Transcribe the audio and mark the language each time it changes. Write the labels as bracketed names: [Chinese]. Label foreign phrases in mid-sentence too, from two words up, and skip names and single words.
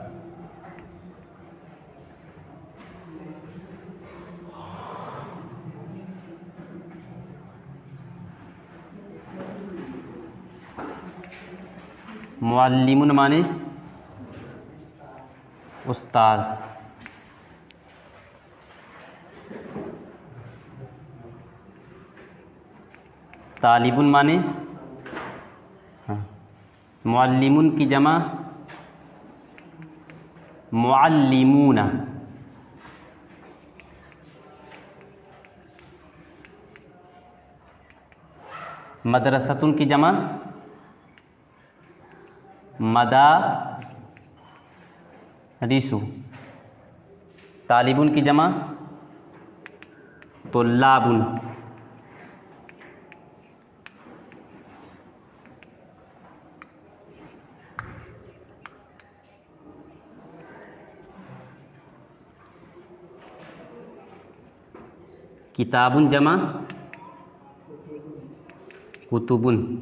[Hindi] मुअल्लिमुन माने उस्ताज़, तालिबुन माने मुअल्लिमुन की जमा [Arabic] معلمونَ، مدرسةٌ [Hindi] की जमा [Arabic] مدارسُ، طالبٌ [Hindi] की जमा [Arabic] طلابٌ، كتابٌ जमा कुतुबुन,